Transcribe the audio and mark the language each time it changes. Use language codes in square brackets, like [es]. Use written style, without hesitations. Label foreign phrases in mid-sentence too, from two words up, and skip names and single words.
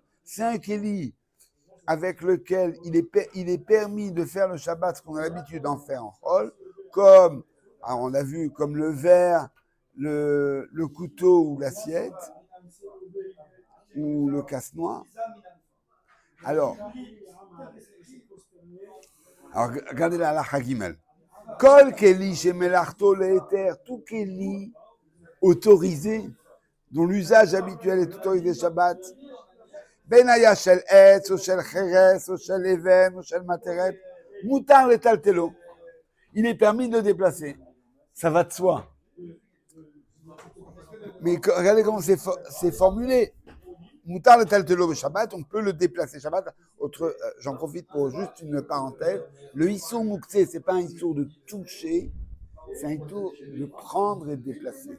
[fr] C'est un Keli avec lequel il est permis de faire le Shabbat, ce qu'on a l'habitude d'en faire en Chol, comme, alors on a vu, comme le verre, le couteau ou l'assiette, ou le casse-noix. Alors, regardez la [he] הלכה גימל. כל כלי שמלאכתו להיתר, [fr] tout Keli autorisé dont l'usage habituel est autorisé Shabbat, [he] בין של עץ, ou של חרס, ou של אבן, ou של מתכת, מותר לטלטלו. [fr] Il est permis de le déplacer. Ça va de soi. Mais regardez comment c'est formulé. [he] מותר לטלטלו [fr] Shabbat, on peut le déplacer Shabbat. J'en profite pour juste une parenthèse. Le [he] איסור מוקצה, [fr] c'est pas un issour de toucher, c'est un issour de prendre et de déplacer.